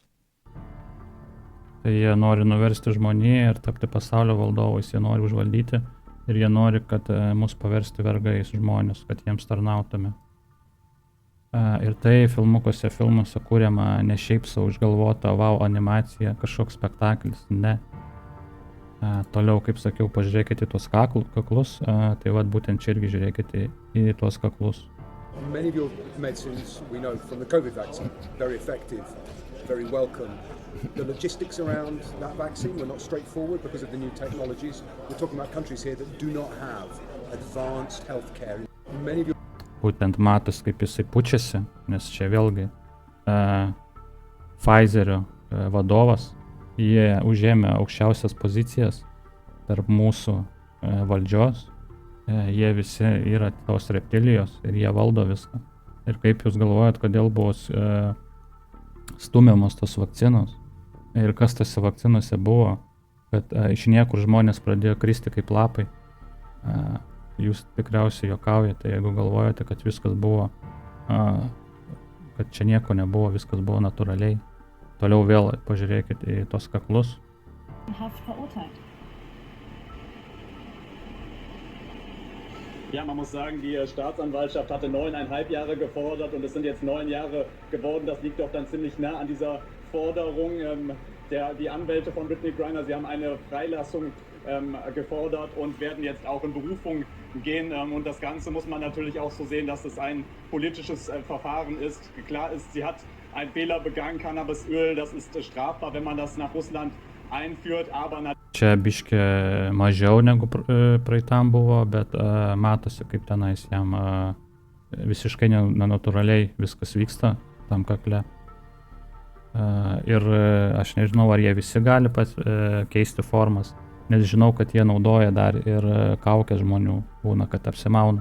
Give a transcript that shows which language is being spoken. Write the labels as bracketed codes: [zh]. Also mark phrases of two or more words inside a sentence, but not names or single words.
[lt] Tai jie nori nuversti žmoniją ir tapti pasaulio valdovais, jie nori užvaldyti ir jie nori, kad mus paversti vergais žmonės, kad jiems tarnautume. Ir tai filmuose kūriama ne šiaip savo išgalvota wow animacija, kažkoks spektaklis, ne. Toliau, kaip sakiau, pažiūrėkite į tuos kaklus, tai vat būtent čia irgi žiūrėkite į tuos kaklus. [en] Many of your medicines we know from the COVID vaccine, very effective, very welcome. The logistics around that vaccine were not straightforward because of the new technologies. We're talking about countries here that do not have advanced healthcare. Many of your... [lt] Būtent matos, kaip jisai pučiasi, nes čia vėlgi Pfizerio vadovas, jie užėmė aukščiausias pozicijas tarp mūsų valdžios, jie visi yra tos reptilijos ir jie valdo viską. Ir kaip jūs galvojat, kodėl buvo stumiamos tos vakcinos ir kas tose vakcinose buvo, kad iš niekur žmonės pradėjo kristi kaip lapai. Jūs tikriausiai juokaujate, jeigu galvojate, kad viskas buvo, kad čia nieko nebuvo, viskas buvo natūraliai. Toliau vėl pažiūrėkite į tos kaklus. [de] Ja, man muss sagen, die Staatsanwaltschaft hatte 9,5 Jahre gefordert und es sind jetzt 9 Jahre geworden. Das liegt doch dann ziemlich nah an dieser Forderung. Die Anwälte von Brittney Griner, sie haben eine Freilassung gefordert und werden jetzt auch in Berufung gehen. Und das Ganze muss man natürlich auch so sehen, dass es ein politisches Verfahren ist. Klar ist, sie hat einen Fehler begangen, Cannabisöl, das ist strafbar, wenn man das nach Russland einführt, aber [lt] Čia biškė mažiau negu praeitam buvo, bet matosi, kaip tenais jam visiškai nenatūraliai viskas vyksta tam kakle. Ir aš nežinau, ar jie visi gali keisti formas, nes žinau, kad jie naudoja dar ir kaukės žmonių, būna, kad apsimauna.